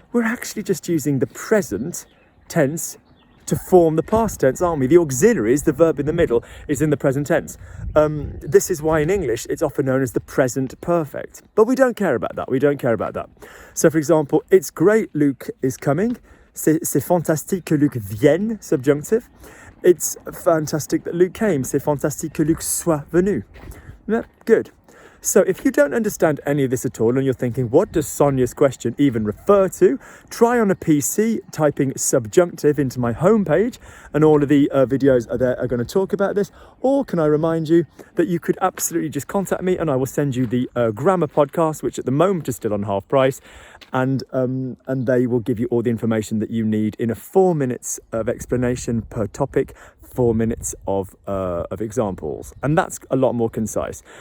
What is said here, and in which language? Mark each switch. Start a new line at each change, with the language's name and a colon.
English: We're actually just using the present tense to form the past tense, aren't we? The auxiliaries, the verb in the middle, is in the present tense. This is why in English it's often known as the present perfect. But we don't care about that. We don't care about that. So, for example, it's great Luc is coming.
French: C'est fantastique que Luc vienne, subjunctive.
English: It's fantastic that Luc came.
French: C'est fantastique que Luc soit venu.
English: Yeah, good. So if you don't understand any of this at all and you're thinking, what does Sonja's question even refer to? Try on a PC typing subjunctive into my homepage, and all of the videos are going to talk about this. Or can I remind you that you could absolutely just contact me and I will send you the grammar podcast, which at the moment is still on half price, and they will give you all the information that you need in a 4 minutes of explanation per topic, 4 minutes of examples, and that's a lot more concise.